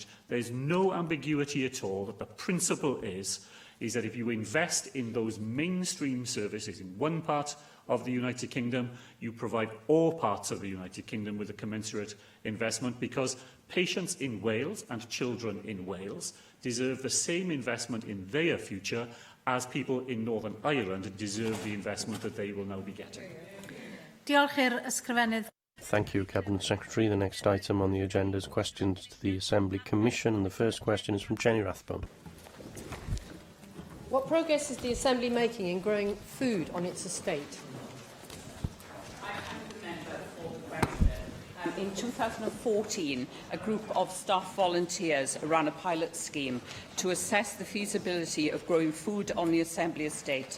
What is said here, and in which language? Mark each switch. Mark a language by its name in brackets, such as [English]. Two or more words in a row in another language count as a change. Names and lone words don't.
[English] There's no ambiguity at all that the principle is that if you invest in those mainstream services in one part of the United Kingdom, you provide all parts of the United Kingdom with a commensurate investment, because patients in Wales and children in Wales deserve the same investment in their future as people in Northern Ireland deserve the investment that they will now be getting. [Welsh] Diolch i'r ysgrifennydd. [English] Thank you, Cabinet Secretary. The next item on the agenda is questions to the Assembly Commission, and the first question is from Jenny Rathbone. What progress is the Assembly making in growing food on its estate? In 2014, a group of staff volunteers ran a pilot scheme to assess the feasibility of growing food on the Assembly estate.